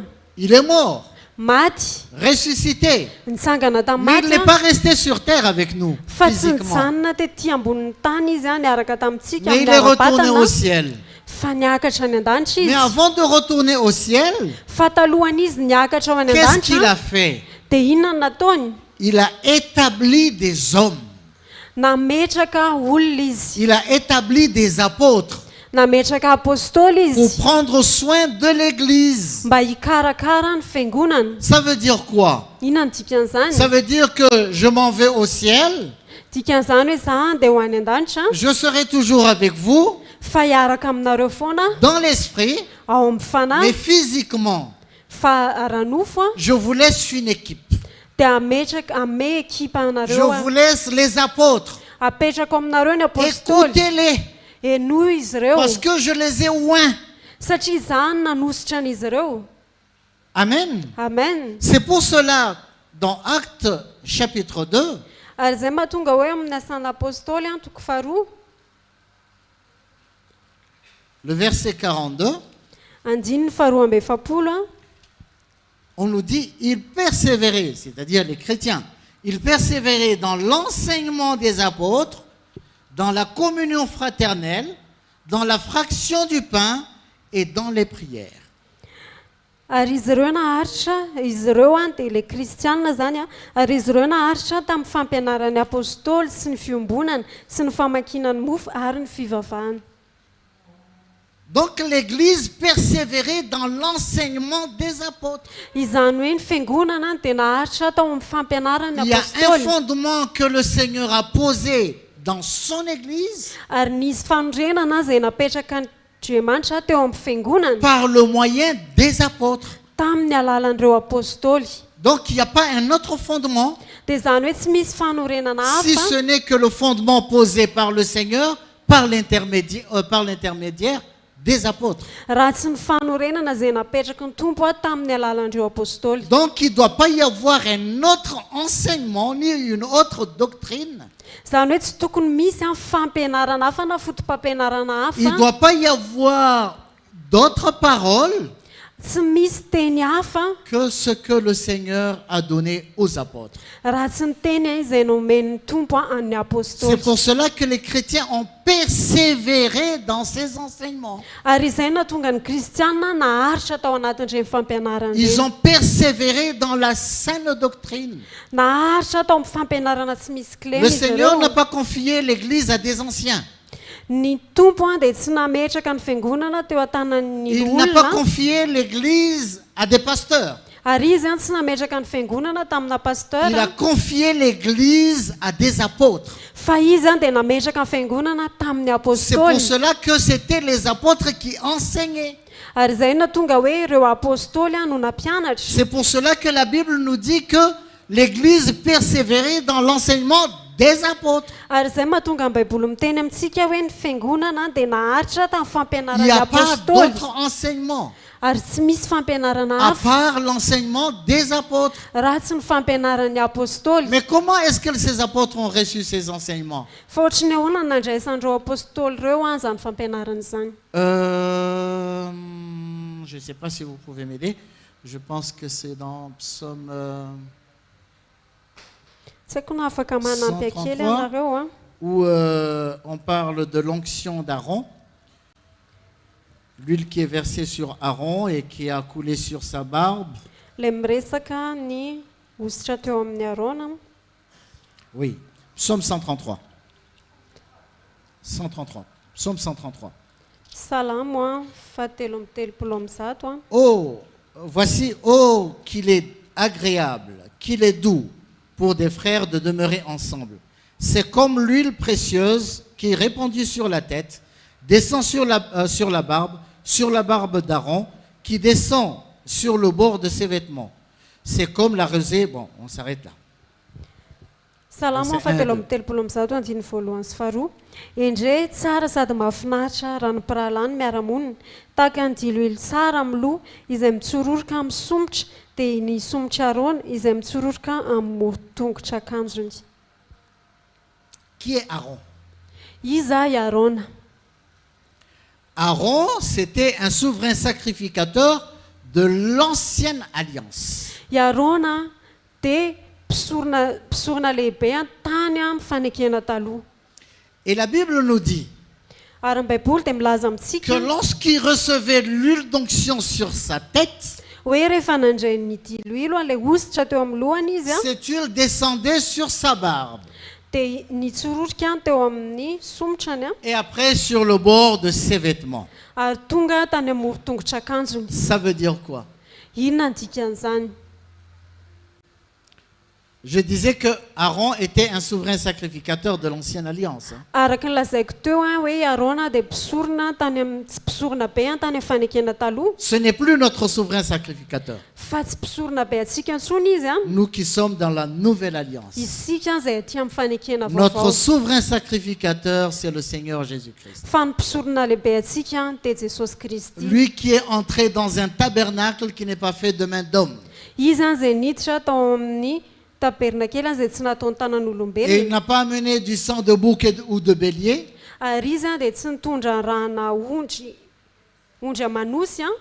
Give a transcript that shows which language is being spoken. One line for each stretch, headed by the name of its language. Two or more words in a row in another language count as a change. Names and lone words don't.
French: Il est mort,
Malagasy: maty
French: ressuscité.
Malagasy: nitsangana
French: Mais il
Malagasy: tamin'ny
French: n'est
Malagasy: maty
French: pas resté sur terre avec nous,
Malagasy: fa tsy
French: physiquement.
Malagasy: nijanona tetỳ ambonin'ny tany izy a niaraka tamintsika
French: Mais il
Malagasy: amin'ny
French: est retourné
Malagasy: ara-batana
French: au ciel.
Malagasy: fa niakatra any an-danitra
French: Mais
Malagasy: izy.
French: avant de retourner au ciel,
Malagasy: Fa talohany izy niakatra ao any
French: qu'est-ce qu'il
Malagasy: an-danitra
French: a fait?
Malagasy: dia inona no nataony?
French: Il a établi des hommes.
Malagasy: Nametraka olona izy,
French: Il a établi des apôtres
Malagasy: nametraka apôstôly
French: pour
Malagasy: izy
French: prendre soin de l'Église.
Malagasy: mba hikarakara ny fiangonana.
French: Ça veut dire quoi?
Malagasy: Inona ny dikan'izany?
French: Ça veut dire que je m'en vais au ciel,
Malagasy: Dikan'izany hoe za dia ho any an-danitra
French: je serai toujours avec vous
Malagasy: fa hiaraka aminareo foana
French: dans l'esprit,
Malagasy: ao amin'ny fanahy
French: mais physiquement,
Malagasy: fa ara-nofo a
French: je vous laisse une équipe.
Malagasy: dia ame ekipa
French: Je
Malagasy: anareo
French: vous laisse les apôtres.
Malagasy: apetrako aminareo ny apôstôly.
French: Écoutez-les,
Malagasy: Eno izy ireo
French: parce que je les ai oints.
Malagasy: satria izany nanositra an'izy ireo.
French: Amen.
Malagasy: Amen.
French: C'est pour cela, dans Actes chapitre 2,
Malagasy: Ary izay mahatonga hoe amin'ny asan'ny apôstôly a toko faharoa
French: le verset 42,
Malagasy: andininy faharoa amby efapolo a
French: on nous dit, ils persévéraient, c'est-à-dire les chrétiens, ils persévéraient dans l'enseignement des apôtres, dans la communion fraternelle, dans la fraction du pain et dans les prières.
Malagasy: ary izy ireo naharitra izy ireo a dia le kristianina zany a ary izy ireo naharitra tamin'ny fampianaran'ny apôstôly sy ny fiombonana sy ny famakinany mofo ary ny fivavahana.
French: Donc l'Église persévérait dans l'enseignement des apôtres.
Malagasy: Izany hoe ny fiangonana dia naharitra tao amin'ny fampianaran'ny
French: Il y a un
Malagasy: apôstôly
French: fondement que le Seigneur a posé dans son Église
Malagasy: ary nisy fanondrenana zay napetraka Andriamanitra teo amin'ny fiangonana
French: par le moyen des apôtres.
Malagasy: tamin'ny alalan'ireo apôstôly.
French: Donc il n'y a pas un autre fondement,
Malagasy: Dia izany hoe tsy misy fanorenana
French: si
Malagasy: hafa
French: ce n'est que le fondement posé par le Seigneur par l'intermédiaire des apôtres.
Malagasy: raha tsy ny fanorenana izay napetraky ny tompo tamin'ny alalan'ireo apôstôly.
French: Donc il ne doit pas y avoir un autre enseignement ni une autre doctrine.
Malagasy: Izany hoe tsy tokony misy fampianarana hafa na fotom-pampianarana
French: Il ne
Malagasy: hafa,
French: doit pas y avoir d'autres paroles
Malagasy: tsy misy teny hafa
French: que ce que le Seigneur a donné aux apôtres.
Malagasy: raha tsy ny teny izay nomen'ny tompo amin'ny
French: C'est
Malagasy: apôstôly.
French: pour cela que les chrétiens ont persévéré dans ces enseignements.
Malagasy: Ary izay nahatonga ny kristianina naharitra tao anatin'ireny fampianarana
French: Ils
Malagasy: ireny.
French: ont persévéré dans la saine doctrine.
Malagasy: Naharitra tao amin'ny fampianarana tsy misy kleny
French: Le
Malagasy: izy
French: Seigneur
Malagasy: ireo.
French: n'a pas confié l'Église à des anciens.
Malagasy: Ny tompo dia tsy nametraka ny fiangonana teo an-tanan'ny
French: Il n'a pas
Malagasy: olona,
French: confié l'Église à des pasteurs.
Malagasy: ary izy tsy nametraka ny fiangonana tamina pasteur,
French: Il a confié l'Église à des apôtres.
Malagasy: fa izy dia nametraka ny fiangonana tamin'ny
French: C'est pour
Malagasy: apôstôly.
French: cela que c'était les apôtres qui enseignaient.
Malagasy: Ary izay nahatonga hoe ireo apôstôly no nampianatra.
French: C'est pour cela que la Bible nous dit que l'Église persévérait dans l'enseignement des apôtres.
Malagasy: Ary izay mahatonga ny baiboly miteny amintsika hoe ny fiangonana dia naharitra tamin'ny
French: Il
Malagasy: fampianarana
French: n'y a pas
Malagasy: apôstôly,
French: d'autre enseignement
Malagasy: ary tsy misy fampianarana
French: à
Malagasy: hafa
French: part l'enseignement des apôtres.
Malagasy: raha tsy ny fampianaran'ny apôstôly.
French: Mais comment est-ce que ces apôtres ont reçu ces enseignements?
Malagasy: Fa ohatrany ahoana ny nandraisan'ireo apôstôly ireo zany fampianarana izany?
French: Je ne sais pas si vous pouvez m'aider. Je pense que c'est dans Psaume
Malagasy: Tsy haiko na afaka manampy akely anareo a.
French: où on parle de l'onction d'Aaron, l'huile qui est versée sur Aaron et qui a coulé sur sa barbe.
Malagasy: Ilay miresaka ny ositra teo amin'ny Arona.
French: Oui, Psaume 133. 133. Psaume 133.
Malagasy: Salamo a fahatelo amby telopolo amby zato a.
French: Oh, voici, oh, qu'il est agréable, qu'il est doux pour des frères de demeurer ensemble. C'est comme l'huile précieuse qui est répandue sur la tête, descend sur la barbe d'Aaron, qui descend sur le bord de ses vêtements. C'est comme la rosée. Bon, on s'arrête là.
Malagasy: Salamo a fahatelo amby telopolo amby zato andiny voalohany sy faharoa. Endre tsara sady mahafinaritra ranom-piralany miara-monina, tahaka ny diloilo tsara amin'ny loha izay mitsororoka amin'ny somotra, dia ny somotra Arona izay mitsororoka amin'ny moron-tongotra akanjony.
French: Qui est Aaron?
Malagasy: Iza i Arona.
French: Aaron, c'était un souverain sacrificateur de l'ancienne alliance.
Malagasy: I Arona dia mpisorona lehibe tany amin'ny fanekena taloha.
French: Et la Bible nous dit
Malagasy: Ary ny baiboly dia milaza
French: que
Malagasy: amintsika
French: lorsqu'il recevait l'huile d'onction sur sa tête,
Malagasy: hoe rehefa nandray ny diloilo ilay ositra teo amin'ny lohany izy a,
French: cette huile descendait sur sa barbe
Malagasy: dia nitsororoka teo amin'ny somotrany a,
French: et après sur le bord de ses vêtements.
Malagasy: ary tonga tany amin'ny moron-tongotra akanjony.
French: Ça veut dire quoi?
Malagasy: Inona ny dikan'izany?
French: Je disais que Aaron était un souverain sacrificateur de l'ancienne alliance.
Malagasy: Araka ny lazaiko teo a hoe Arona dia mpisorona tany amin'ny tsy mpisorona be tany amin'ny fanekena taloha,
French: Ce n'est plus notre souverain sacrificateur.
Malagasy: fa tsy mpisorona be antsika intsony izy a,
French: Nous qui sommes dans la nouvelle alliance.
Malagasy: isika izay aty amin'ny fanekena
French: Notre
Malagasy: vaovao.
French: souverain sacrificateur, c'est le Seigneur Jésus-Christ.
Malagasy: Fa ny mpisorona lehibe antsika dia Jesosy Kristy.
French: Lui qui est entré dans un tabernacle qui n'est pas fait de main d'homme.
Malagasy: Izy izay niditra tao amin'ny tabernakely izay tsy nataony
French: Et il
Malagasy: tanan'olombelona,
French: n'a pas amené du sang de bouc ou de bélier,
Malagasy: ary izy dia tsy nitondra rahana ondry amanosy a,